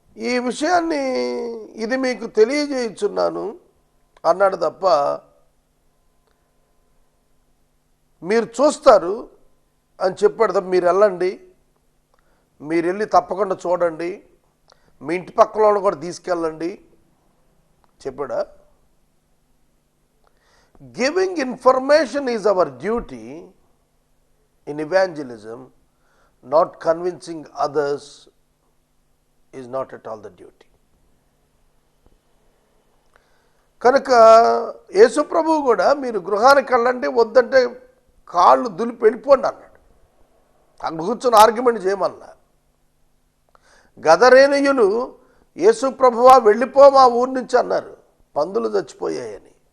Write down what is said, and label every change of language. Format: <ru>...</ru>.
<te>ఈ విషయాన్ని ఇది మీకు తెలియజేయుచున్నాను అన్నాడు తప్ప మీరు చూస్తారు అని చెప్పాడు తప్ప మీరు వెళ్ళండి, మీరు వెళ్ళి తప్పకుండా చూడండి, మీ ఇంటి పక్కన కూడా తీసుకెళ్ళండి చెప్పాడా?</te> <en>Giving information is our duty in evangelism. Not convincing others is not at all the duty.</en> <te>కనుక యేసు ప్రభువు కూడా మీరు గృహానికి వెళ్ళండి, వద్దంటే కాళ్ళు దులిపి వెళ్ళిపోండి అన్నాడు. అక్కడ కూర్చొని ఆర్గ్యుమెంట్ చేయమన్నా. గదరేనీయులు యేసు ప్రభువా వెళ్ళిపో మా ఊరి నుంచి అన్నారు, పందులు చచ్చిపోయాయని.</te>